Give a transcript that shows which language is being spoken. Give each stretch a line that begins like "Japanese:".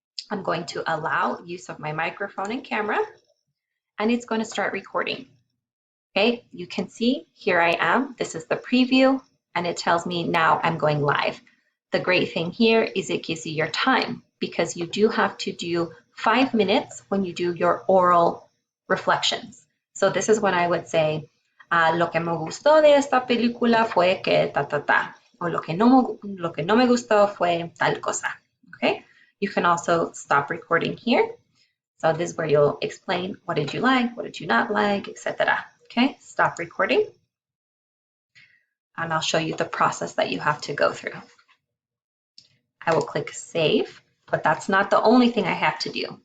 English: I'm going to allow use of my microphone and camera, and it's going to start recording. Okay, you can see here I am. This is the preview, and it tells me now I'm going live. The great thing here is it gives you your time, because you do have to do 5 minutes when you do your oral reflections. So this is when I would say,
Spanish: lo que me gustó de esta película fue que ta ta ta,
English: or
Spanish: lo que no me gustó fue tal cosa.
English: Okay, you can also stop recording here. So this is where you'll explain what did you like, what did you not like, etc. Okay, stop recording, and I'll show you the process that you have to go through. I will click save, but that's not the only thing I have to do.